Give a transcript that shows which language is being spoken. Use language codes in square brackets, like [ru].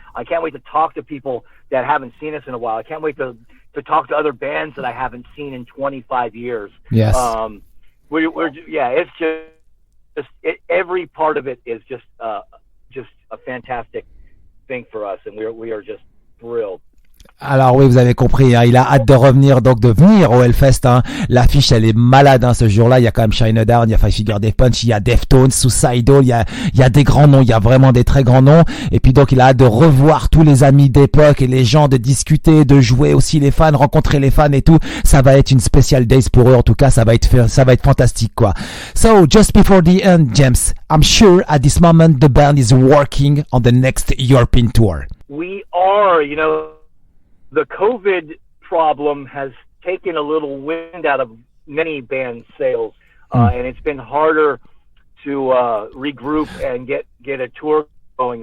[en] I can't wait to talk to people that haven't seen us in a while. I can't wait to talk to other bands that I haven't seen in 25 years. Yes. It's just every part of it is just a fantastic thing for us, and we are just thrilled. [fr] Alors oui, vous avez compris, hein, il a hâte de revenir, donc de venir au Hellfest. Hein. L'affiche, elle est malade, hein, ce jour-là. Il y a quand même Shinedown, il y a Five Finger Death Punch, il y a Deftones, Suicidal, il y a des grands noms, il y a vraiment des très grands noms. Et puis donc, il a hâte de revoir tous les amis d'époque et les gens, de discuter, de jouer aussi les fans, rencontrer les fans et tout. Ça va être une [en] special days [fr] pour eux. En tout cas, ça va être fantastique, quoi. [en] So, just before the end, James, I'm sure at this moment the band is working on the next European tour. We are, the COVID problem has taken a little wind out of many band sales, and it's been harder to regroup and get a tour going.